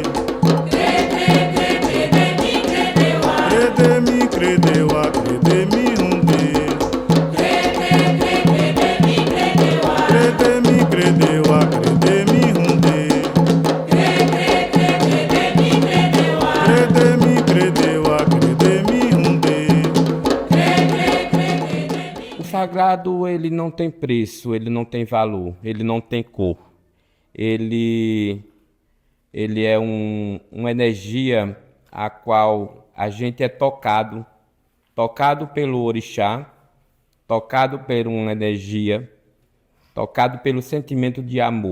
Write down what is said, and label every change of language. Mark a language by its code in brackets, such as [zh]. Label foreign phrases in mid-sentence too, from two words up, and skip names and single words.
[pt] Credemi, credewa, credemi hunde. Credemi, credewa, credemi hunde. Credemi, credewa, credemi hunde. O sagrado, ele não tem preço, ele não tem valor, ele não tem cor. Ele, ele é uma energia a qual a gente é tocado pelo orixá, tocado por uma energia, tocado pelo sentimento de amor.